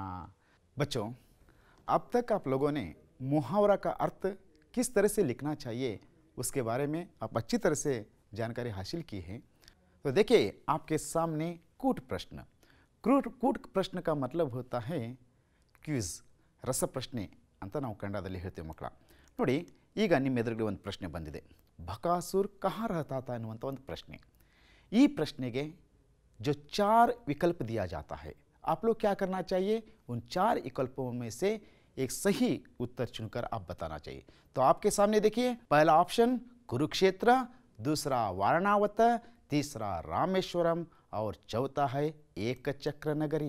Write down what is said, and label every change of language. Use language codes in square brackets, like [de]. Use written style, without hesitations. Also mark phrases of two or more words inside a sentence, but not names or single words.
[hi] बच्चों अब तक आप लोगों ने मुहावरा का अर्थ किस तरह से लिखना चाहिए उसके बारे में आप अच्छी तरह से जानकारी हासिल की है. तो देखिए आपके सामने कूट प्रश्न. कूट प्रश्न का मतलब होता है क्विज, [kn] ರಸಪ್ರಶ್ನೆ ಅಂತ ನಾವು ಕನ್ನಡದಲ್ಲಿ ಹೇಳ್ತೇವೆ ಮಕ್ಕಳ. ನೋಡಿ ಈಗ ನಿಮ್ಮ ಎದುರುಗಡೆ ಒಂದು ಪ್ರಶ್ನೆ ಬಂದಿದೆ. ಬಕಾಸುರ್ [hi] कहाँ रहता था [kn] ಅನ್ನುವಂಥ ಒಂದು ಪ್ರಶ್ನೆ. ಈ ಪ್ರಶ್ನೆಗೆ [hi] जो 4 विकल्प दिया जाता है, आप लोग क्या करना चाहिए, उन 4 विकल्पों में से एक सही उत्तर चुनकर आप बताना चाहिए. तो आपके सामने देखिए पहला ऑप्शन कुरुक्षेत्र, दूसरा वारणावत, तीसरा रामेश्वरम और चौथा है एकचक्र नगरी.